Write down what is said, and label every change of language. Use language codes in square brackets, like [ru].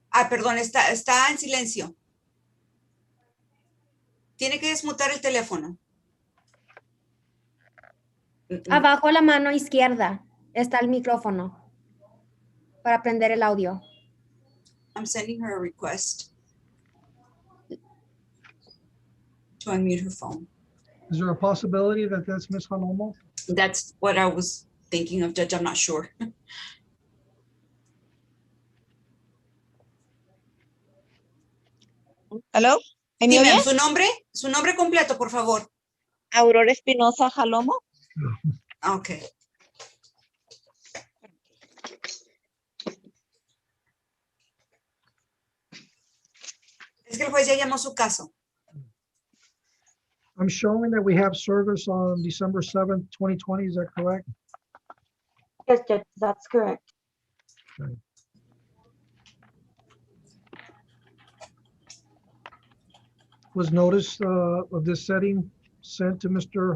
[es] Perdón, está en silencio. Tiene que desmutar el teléfono. Abajo a la mano izquierda está el micrófono para prender el audio. [en] I'm sending her a request to unmute her phone. Is there a possibility that that's Ms. Jalomo? That's what I was thinking of, Judge. I'm not sure. [es] ¿Aló? Sí, ¿Me [en] ma'am, [es] oye? su nombre completo, por favor. Aurora Espinosa Jalomo. [en] Okay. [es] Es que el juez ya llamó su caso. [en] I'm showing that we have service on December 7th, 2020. Is that correct? Yes, Judge, that's correct. Okay. Was notice of this setting sent to Mr.